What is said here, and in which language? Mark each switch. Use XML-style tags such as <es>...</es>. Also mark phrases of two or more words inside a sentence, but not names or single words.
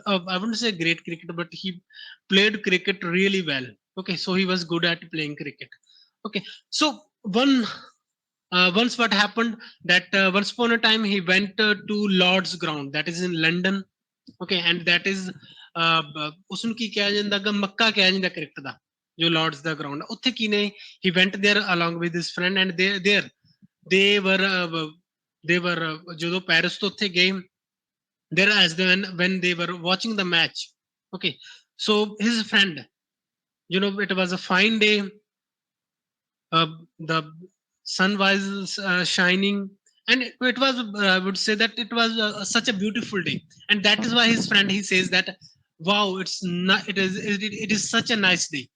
<en>I wouldn't say great cricketer, but he played cricket really well. Okay, so he was good at playing cricket. Okay, so once what happened that once upon a time he went to Lord's ground, that is in London. Okay, and that is</en> <pa>ਉਸਨੂੰ ਕੀ ਕਿਹਾ ਜਾਂਦਾ ਗਾ, ਮੱਕਾ ਕਿਹਾ ਜਾਂਦਾ ਕ੍ਰਿਕਟ ਦਾ, ਜੋ ਲਾਰਡਸ ਦਾ ਗਰਾਊਂਡ ਉੱਥੇ ਕੀ ਨੇ,</pa> <en>he went there along with his friend, and they were</en> <pa>ਜਦੋਂ ਪੈਰਿਸ ਤੋਂ ਉੱਥੇ ਗਏ,</pa> <en>there as the when they were watching the match. Okay, so his friend, it was a fine day, the sun was shining, and it was I would say that it was such a beautiful day, and that is why his friend, he says that, wow, it's not, it is such a nice day.</en>